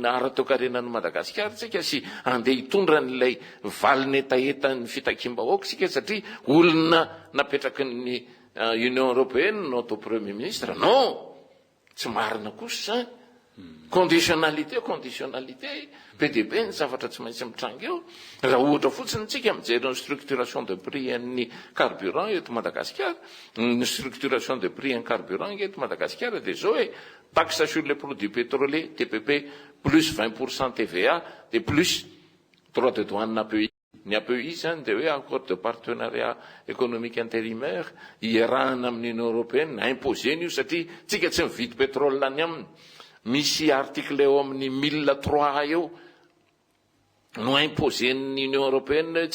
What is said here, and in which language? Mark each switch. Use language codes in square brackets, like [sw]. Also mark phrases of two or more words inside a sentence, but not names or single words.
[mg] ara-toekarenan'ny Madagasikara tsika sy andeha hitondra n'ilay valiny etaetan'ny fitakimbahoaka tsika satria olona napetraky ny Union Européenne no atao [fr] Premier Ministre [mg] non tsy marina kosa zany conditionnalité be dia be ny zavatra tsy maintsy mitranga eo raha ohatra fotsiny tsika mijery ny [fr] structuration de prix [mg] an'ny carburant eto Madagasikara ny [fr] structuration de prix en carburant [mg] eto Madagasikara dia zao hoe [fr] taxe sur les produits pétroliers TPP plus 20% TVA de plus droit de douane API. [mg] Ny API zany dia hoe [fr] accord de partenariat économique intérimaire [mg] iarahana amin'ny Union Européenne imposena io satria tsika tsy mividy pétrole any aminy misy article eo amin'ny 1003 eo no imposen'ny Union Européenne